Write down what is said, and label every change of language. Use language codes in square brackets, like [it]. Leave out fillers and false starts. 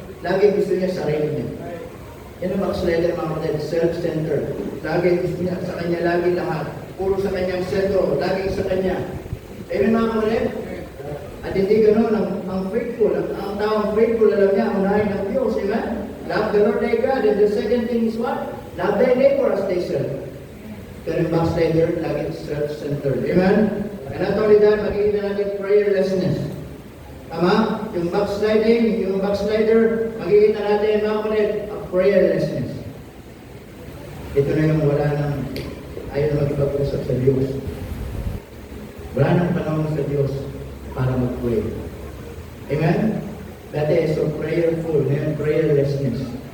[tl] Lagi gusto niya sarili niya. Yan ang backslider, mga kapatid, self-centered. Lagi gusto niya, sa kanya lagi lahat. Puro sa kanyang sentro, lagi sa kanya. Amen mga kapatid? At hindi ganoon, ang faithful, ang taong faithful, alam niya, unahin ng Diyos. [en] Amen? Love the Lord thy God. And the second thing is what? Love thy neighbor as thyself. [tl] Pero yung backslider, lagi [en] self-centered. Amen? And not only that, [tl] makikita natin [en] prayerlessness. Tama? [tl] Yung backsliding, yung backslider, makikita natin mga kapatid, a prayerlessness. Ito na yung wala nang ayaw na magpag-usap sa Diyos. Wala nang panahon sa Diyos para mag-pray. Amen? [en] That is so prayerful, and prayerlessness.